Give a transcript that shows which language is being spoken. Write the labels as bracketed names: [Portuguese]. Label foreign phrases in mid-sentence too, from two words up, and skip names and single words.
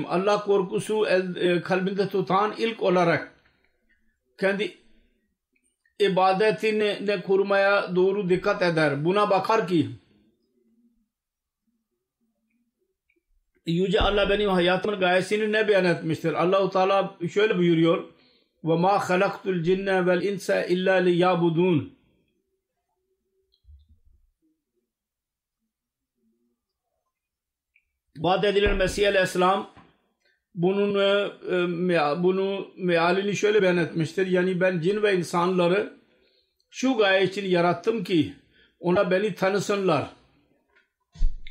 [Turkish] Allah korkusu kalbinde tutan ilk olarak kendi ibadetini korumaya doğru dikkat eder. Buna bakar ki Yüce Allah benim hayatımın gayesini ne beyan etmiştir? Allah-u Teala şöyle buyuruyor: [Arabic] وَمَا خَلَقْتُ الْجِنَّ وَالْاِنْسَ اِلَّا لِيَعْبُدُونَ. [Turkish] Vaat edilen Mesih Aleyhisselam bunu mealini şöyle beyan etmiştir. Yani ben cin ve insanları şu gaye için yarattım ki ona beni tanısınlar.